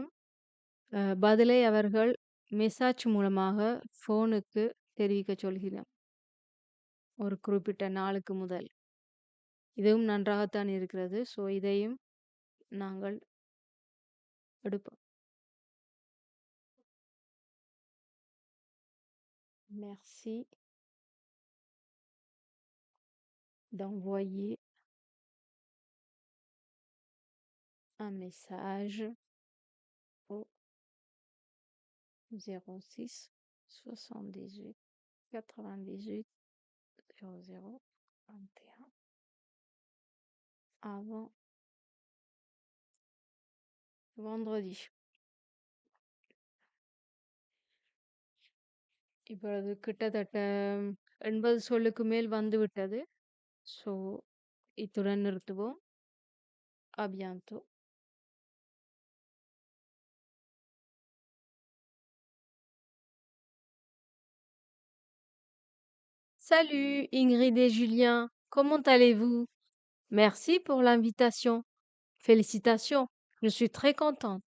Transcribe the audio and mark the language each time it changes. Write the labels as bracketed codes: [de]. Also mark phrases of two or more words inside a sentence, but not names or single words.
[ta] பதிலை அவர்கள் மெசேஜ் மூலமாக ஃபோனுக்கு தெரிவிக்கச் சொல்கிறோம். ஒரு குறிப்பிட்ட நாளுக்கு முதல். இதுவும் நன்றாகத்தான் இருக்கிறது. ஸோ இதையும் நாங்கள் எடுப்போம். [fr] Merci d'envoyer un message au 06 78 98 00 21 avant vendredi. [ta] இப்பொழுது கிட்டத்தட்ட 80 சொல்லுக்கு மேல் வந்துவிட்டது. ஸோ இத்துடன் நிறுத்துவோம். [fr] À bientôt. Salut Ingrid et Julien, comment allez-vous? Merci pour l'invitation. Félicitations, je suis très contente.